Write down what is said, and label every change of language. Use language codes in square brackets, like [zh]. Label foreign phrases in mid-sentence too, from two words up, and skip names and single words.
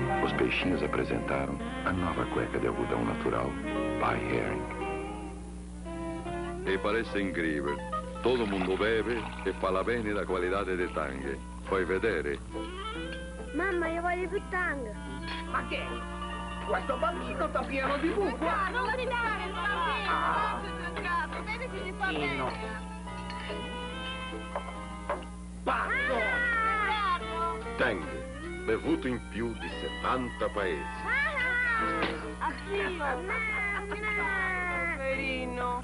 [pt] Os peixinhos apresentaram a nova cueca de algodão natural, Pai Herring. E parece incrível. Todo mundo bebe e fala [it] bene da qualità dei tanghe. Puoi vedere? Mamma, io voglio più tanga. Ma che? Questo bambino sta pieno di buco. Non lo ridare il bambino. Vedi che gli fa bene. Pazzo! Tanghe, bevuto in più di 70 paesi. Poverino.